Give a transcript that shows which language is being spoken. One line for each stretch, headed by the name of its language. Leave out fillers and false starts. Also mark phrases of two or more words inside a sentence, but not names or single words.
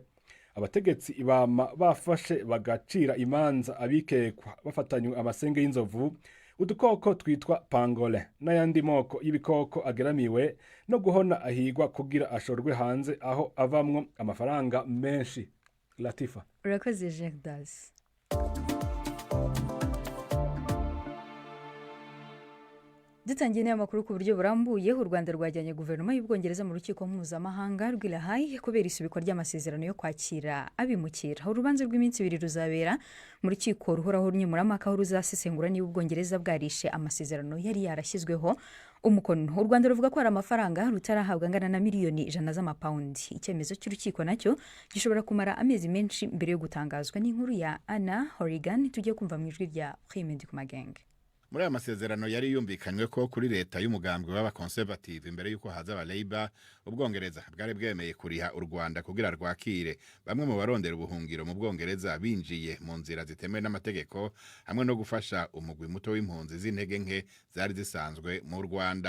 Rundi: Abategetsi ibama bafashe bagacira imanza abikekwa bafatanywe amasenge y'inzovu udukoko twitwa pangolin n'ayandi moko y'ibikoko ageramiwe no guhona ahigwa kugira ashorwe hanze aho avamwo amafaranga menshi. Latifa.
Kinyarwanda: urakoze Gerdas. dutangiye n'amakuru ku buryo burambuye. u Rwanda rwajyanye guverinoma y'Ubwongereza mu rukiko mpuzamahanga rw'i La Haye kubera isubikwa ry'amasezerano yo kwakira abimukira. urubanza rw'iminsi 2 ruzabera mu rukiko ruhoraho nkemurampaka aho ruzasesengura niba Ubwongereza bwarishe amasezerano yari yarashyizweho umukono. u Rwanda ruvuga ko hari amafaranga rutarahabwa angana na miliyoni 100 z'amapawundi. icyemezo cy'urukiko nacyo gishobora kumara amezi menshi mbere yo gutangazwa. n'inkuru ya Anna Horrigan tugiye kumva mu ijwi rya Prime Dukumagenge.
Rundi: muri aya masezerano yari yumvikanywe ko kuri leta y'umugambwe w'abakonservative imbere y'uko haza aba Labour Ubwongereza bwari bwemeye kuriha u Rwanda kugira rwakire bamwe mu barondera ubuhungiro mu Bwongereza binjiye mu nzira zitemewe n'amategeko hamwe no gufasha umugwi muto w'impunzi z'intege nke zari zisanzwe mu Rwanda.